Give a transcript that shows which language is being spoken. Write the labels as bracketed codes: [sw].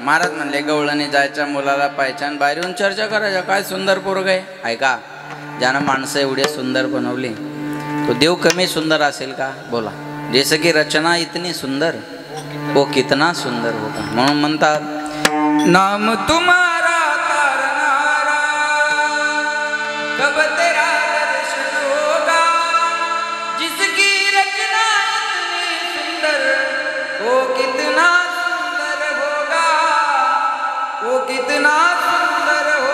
[mr] महाराज म्हणले गवळणी जायच्या मुलाला पाहायच्या आणि बाहेर येऊन चर्चा करायच्या. काय सुंदर पोरग आहे. ऐका, ज्यानं माणसं एवढे सुंदर बनवली तो देव कमी सुंदर असेल का? बोला. [hi] जैसे की रचना इतनी सुंदर वो कितना सुंदर होगा. [mr] म्हणून म्हणतात [hi] नाम तुम्हारा तारनारा कब तेरा दर्शन होगा. जिसकी रचना इतनी सुंदर वो कितना सुंदर होगा. वो कितना सुंदर